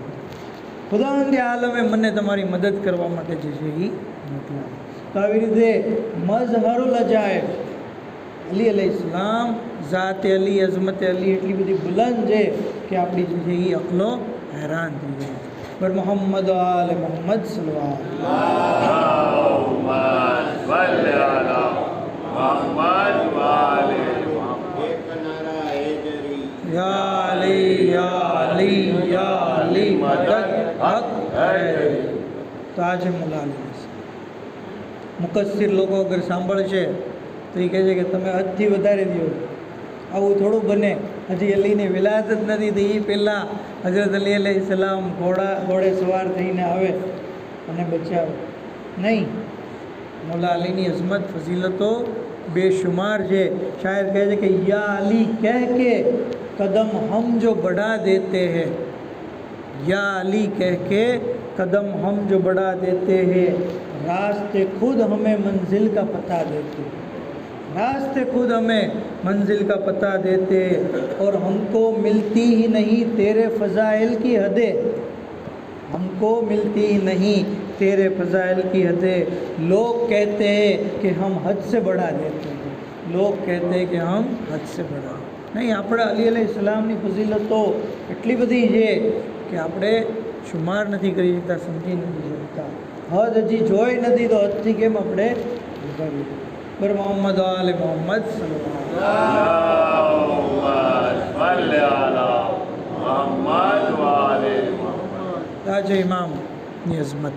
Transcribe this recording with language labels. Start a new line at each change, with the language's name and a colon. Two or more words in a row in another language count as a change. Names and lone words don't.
Gujarati: ખુદાવંદે આલમે મને તમારી મદદ કરવા માટે જે છે એ મોકલ્યા. તો આવી રીતે
Arabic: مظهر العجائب
Gujarati: અલી
Arabic: عليه السلام,
Gujarati: ઝાતે અલી, અઝમતે અલી એટલી બધી બુલંદ છે કે આપણી જે છે એ અકલો हैरान થઈ જાય. पर मोहम्मद आल मोहम्मद તો આજે મુલા મુકસ્સિર લોકો અગર સાંભળશે તો એ કહે છે કે તમે હદથી વધારે દો, આવું થોડું બને. હજી અલીની વિલાદત નથી થઈ, એ પહેલાં હઝરત અલી
Arabic: عليه السلام
Gujarati: ઘોડે સવાર થઈને આવે અને બચાવે નહીં. મૌલા અલીની અઝમત ફઝીલતો બેશુમાર છે. શાયર કહે છે કે
Urdu: یا علی کہہ کے قدم ہم جو بڑھا دیتے ہیں، یا علی کہہ کے قدم ہم جو بڑھا دیتے ہیں، راستے خود ہمیں منزل کا پتا دیتے ہیں، راستے خود ہمیں منزل کا پتا دیتے اور ہم کو ملتی ہی نہیں تیرے فضائل کی حدیں. ہم کو ملتی ہی نہیں تیرے فضائل کی حدیں، لوگ کہتے ہیں کہ ہم حد سے بڑھا دیتے ہیں، لوگ کہتے ہیں کہ ہم حد سے بڑھا نہیں.
Gujarati: આપણે અલી અલૈહિસ્સલામની ફઝીલતો એટલી બધી છે કે આપણે શુમાર નથી કરી શકતા, સમજી નથી શકતા. હદ હજી જોઈ નથી તો હદથી કેમ આપણે ઉભારી બર મોહમ્મદ આલે મોહમ્મદ આ છે ઇમામની અઝમત.